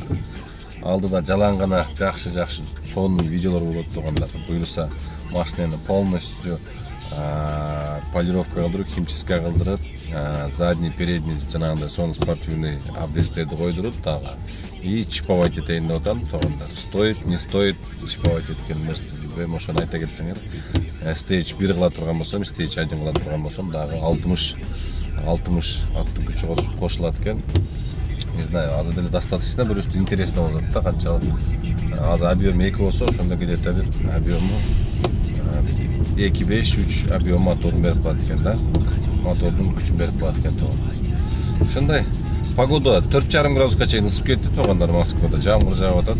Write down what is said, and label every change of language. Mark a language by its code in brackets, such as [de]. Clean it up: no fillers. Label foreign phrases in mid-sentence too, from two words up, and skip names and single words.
[ky] Алдыда жалаң гана жакшы сонун видеолор болот туугандар. Буюрса, машинаны [ru] полностью полировка [ky] кылдырып, химчистка кылдырып, [ru] задний, передний [ky] жанагындай сонун спортивный обвестерди койдуруп дагы [ru] и чиповать [ky] этейин деп атам туугандар. [ru] Стоит, не стоит чиповать [ky] эткен нерсе. Мен ошону айта кетсеңер, стейдж 1 кыла турган болсом, стейдж 1 кыла турган болсом, дагы 60 аттуу күчү кошулат экен. [ru] Не знаю, [ky] азыр деле достаточно, [ru] просто интересно [ky] болот да, канчалык. Азыр объем 2 болсо, ошондо где-то бир объему 2-5-3 объем моторун берип коет экен да. Мотордун күчүн берип коет экен туугандар. Ошондой. Погода 4,5 градуска чейин ысып кетти туугандар, Москвада жамгыр жаап атат.